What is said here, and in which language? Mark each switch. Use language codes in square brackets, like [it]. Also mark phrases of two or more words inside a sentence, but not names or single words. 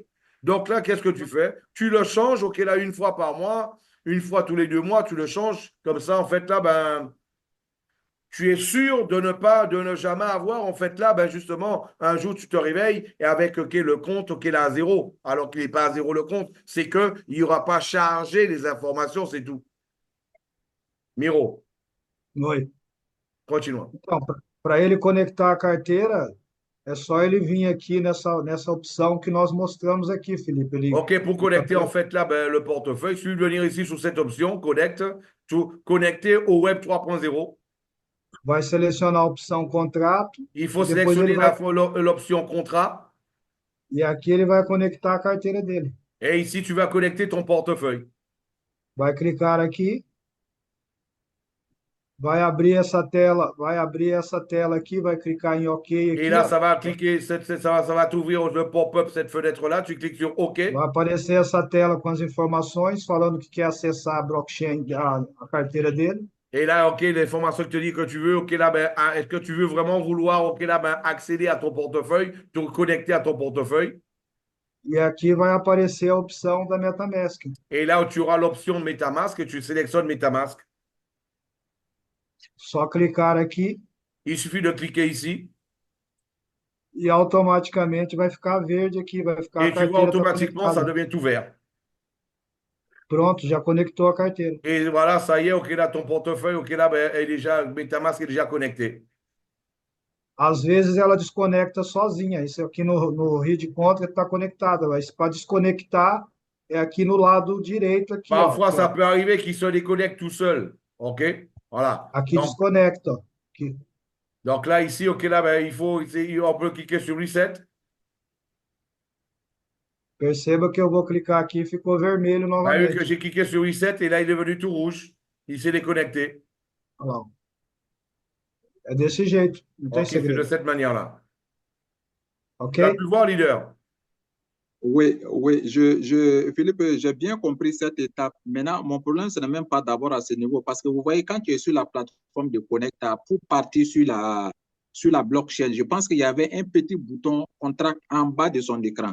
[fr] Donc là, qu'est-ce que tu fais? Tu le changes, OK, là, une fois par mois, une fois tous les 2 mois, tu le changes. Comme ça, en fait, là, ben, tu es sûr de ne jamais avoir, en fait, là, ben justement, un jour, tu te réveilles et avec OK, le compte, OK, là, à zéro, alors qu'il n'est pas à zéro le compte. C'est qu'il n'y aura pas chargé les informations, c'est tout. Miro, [pt] Oi. [fr] continue. [pt] Então, para ele conectar a carteira, é só ele vir aqui nessa opção que nós mostramos aqui, Felipe. [fr] OK, pour connecter, en fait, là, ben, le portefeuille, il suffit de venir ici sur cette option, connecte, tout, connecter au Web 3.0. [pt] vai selecionar a opção contrato [fr] Il [pt] e [fr] faut [pt] depois ele [fr] sélectionner [pt] vai [fr] l'option contrat. [pt] e aqui ele vai conectar a carteira dele. [fr] Et ici, tu vas connecter ton portefeuille. [pt] Vai clicar aqui, vai abrir essa tela aqui, vai clicar em OK [fr] Et [pt] aqui, [fr] là, [pt] ó. [fr] ça va cliquer, ça va t'ouvrir le pop-up, cette fenêtre-là. Tu cliques sur OK. [pt] Vai aparecer essa tela com as informações falando que quer acessar a blockchain, a carteira dele. [fr] Et là, OK, l'information que tu dis que tu veux, OK, là, ben, est-ce que tu veux vraiment vouloir, OK, là, ben, accéder à ton portefeuille, te connecter à ton portefeuille? [pt] E aqui vai aparecer a opção da MetaMask. [fr] Et là, tu auras l'option MetaMask, tu sélectionnes MetaMask. [pt] Só clicar aqui [fr] Il suffit de cliquer ici [pt] e automaticamente vai ficar verde aqui, vai ficar a [fr] et tu vois [pt] carteira está [fr] automatiquement, ça [pt] conectada. [fr] devient tout vert. [pt] Pronto, já conectou a carteira. [fr] Et voilà, ça y est, OK, là, ton portefeuille, OK, là, ben, est déjà, MetaMask est déjà connecté. [pt] Às vezes ela desconecta sozinha. Isso aqui no Read Contra está conectada, mas para desconectar é aqui no lado direito aqui, ó. [fr] Parfois, [pt] Aqui, [fr] ça [pt] ó. [fr] peut arriver qu'il se déconnecte tout seul. OK? Voilà. [pt] Aqui desconecta, ó. Aqui. [fr] Donc là, ici, OK, là, ben, on peut cliquer sur Reset. [pt] Perceba que eu vou clicar aqui e ficou vermelho [fr] Bah, vu [pt] novamente. [fr] que j'ai cliqué sur Reset et là, il est devenu tout rouge. Il s'est déconnecté. [pt] Olha lá. É desse jeito, não tem [fr] OK, c'est de [pt] segredo. [fr] cette manière-là. Ok? Tu as pu le voir, leader? Oui, oui, Philippe, j'ai bien compris cette étape. Maintenant, mon problème, ce n'est même pas d'abord à ce niveau, parce que vous voyez, quand tu es sur la plateforme de Connecta, pour partir sur la blockchain, je pense qu'il y avait un petit bouton contract en bas de son écran.